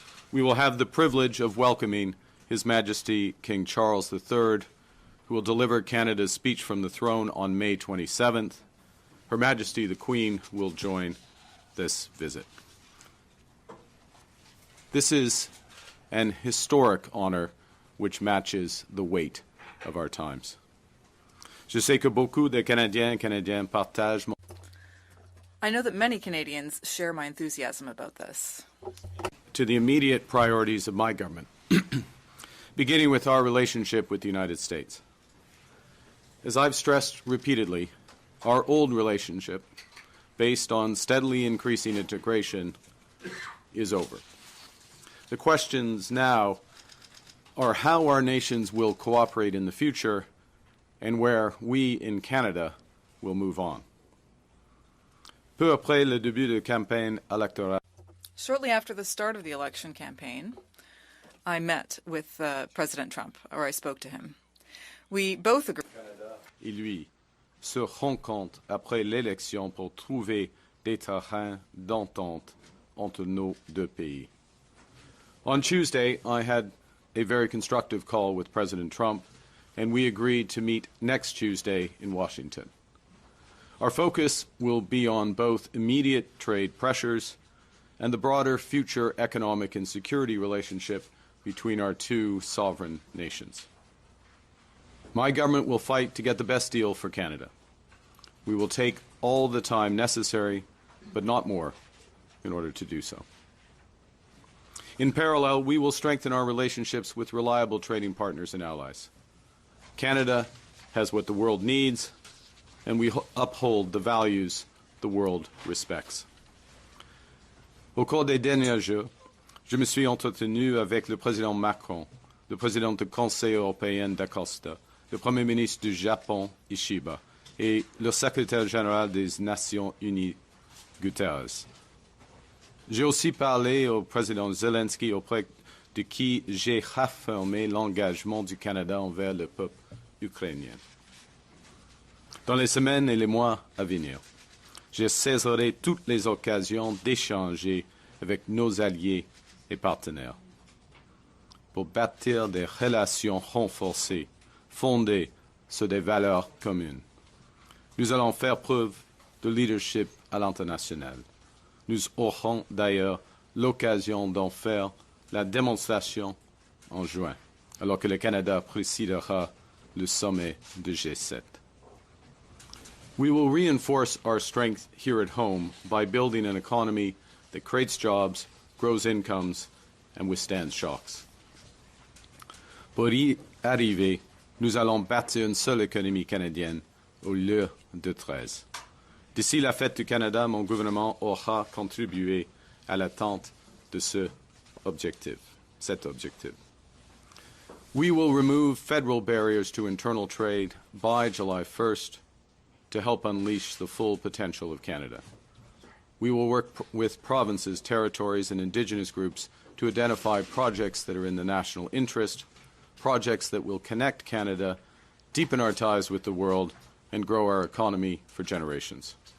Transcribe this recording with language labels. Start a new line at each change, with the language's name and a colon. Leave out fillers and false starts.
English: We will have the privilege of welcoming His Majesty King Charles III, who will deliver Canada's speech from the throne on May 27th. Her Majesty the Queen will join this visit. This is an historic honor which matches the weight of our times.
French: Je sais que beaucoup de Canadiens et Canadiennes partagent mon.
English: I know that many Canadians share my enthusiasm about this. To the immediate priorities of my government, beginning with our relationship with the United States. As I've stressed repeatedly, our old relationship, based on steadily increasing integration, is over. The questions now are how our nations will cooperate in the future and where we in Canada will move on.
French: Peu après le début de campagne électorale.
English: Shortly after the start of the election campaign, I met with President Trump, or I spoke to him. We both agreed.
French: Et lui se rencontrent après l'élection pour trouver des terrains d'entente entre nos deux pays.
English: On Tuesday, I had a very constructive call with President Trump, and we agreed to meet next Tuesday in Washington. Our focus will be on both immediate trade pressures and the broader future economic and security relationship between our two sovereign nations. My government will fight to get the best deal for Canada. We will take all the time necessary, but not more, in order to do so. In parallel, we will strengthen our relationships with reliable trading partners and allies. Canada has what the world needs, and we uphold the values the world respects.
French: Au cours des derniers jours, je me suis entretenu avec le président Macron, le président du Conseil européen d'Acosta, le Premier ministre du Japon, Ishiba, et le secrétaire général des Nations Unies, Guterres. J'ai aussi parlé au président Zelensky, auprès de qui j'ai réaffirmé l'engagement du Canada envers le peuple ukrainien. Dans les semaines et les mois à venir, je saisirai toutes les occasions d'échanger avec nos alliés et partenaires pour bâtir des relations renforcées fondées sur des valeurs communes. Nous allons faire preuve de leadership à l'international. Nous aurons d'ailleurs l'occasion d'en faire la démonstration en juin, alors que le Canada présidera le sommet du G7.
English: We will reinforce our strength here at home by building an economy that creates jobs, grows incomes, and withstands shocks.
French: Pour y arriver, nous allons bâtir une seule économie canadienne au lieu de 13. D'ici la fête du Canada, mon gouvernement aura contribué à l'atteinte de cet objectif.
English: We will remove federal barriers to internal trade by July 1st to help unleash the full potential of Canada. We will work with provinces, territories, and Indigenous groups to identify projects that are in the national interest, projects that will connect Canada, deepen our ties with the world, and grow our economy for generations.